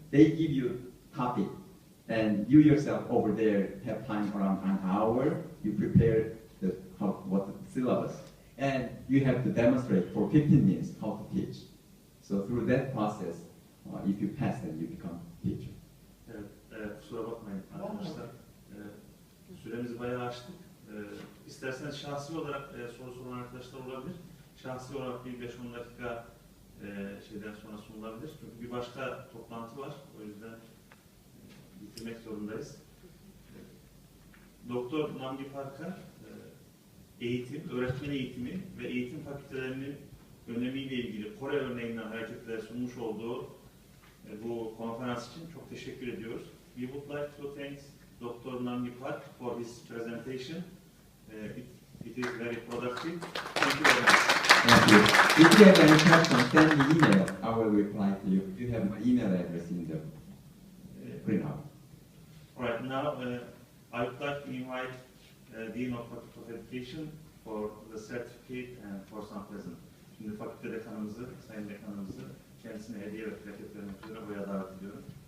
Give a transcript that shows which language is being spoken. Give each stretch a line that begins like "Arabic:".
English: They give you topic, and you yourself over there have time around an hour. You prepare what the syllabus, and you have to demonstrate for 15 minutes how to teach. So through that process, if you pass, then you become teacher.
Turkish: Evet, kusura bakmayın arkadaşlar. Süremizi bayağı aştık. İsterseniz şahsi olarak soru soran arkadaşlar olabilir. Şahsi olarak bir 5-10 dakika şeyden sonra sunulabilir. Çünkü bir başka toplantı var. O yüzden bitirmek zorundayız. Doktor Namgi Park'a eğitim, öğretmen eğitimi ve eğitim fakültelerinin önemiyle ilgili Kore örneğinden hareketle sunmuş olduğu bu konferans için çok teşekkür ediyoruz.
English: We would like to thank Dr. Namgi Park for his presentation. It is very productive. Thank you very much. Thank you. If you have any questions, send me email. I will reply to you. You have my email address in the printout. All right, now I would like to invite Dean of Faculty of Education for the certificate and for some present.
Turkish: Şimdi fakülte dekanımızı, sayın dekanımızı kendisine hediye ve plaket vermek üzere buraya davet ediyorum.